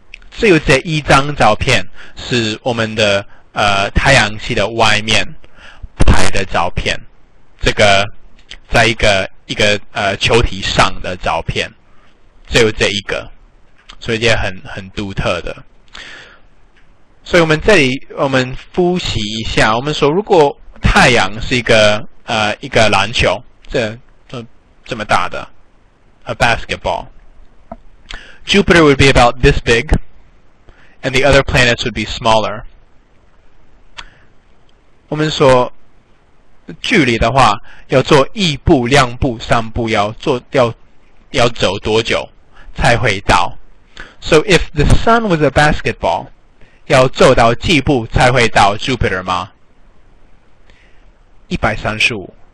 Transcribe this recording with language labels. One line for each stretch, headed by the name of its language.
Chinese: 只有这一张照片是我们的太阳系的外面拍的照片，这个在一个球体上的照片，只有这一个，所以也很独特的。所以我们这里我们复习一下，我们说如果太阳是一个篮球，这么大的
English: a basketball, Jupiter would be about this big, and the other planets would be smaller.
Chinese: 我们说距离的话，要做1步、2步、3步，要走多久才会到 ？
English: So if the sun was a basketball,
Chinese: 要走到几步才会到 Jupiter 吗？135，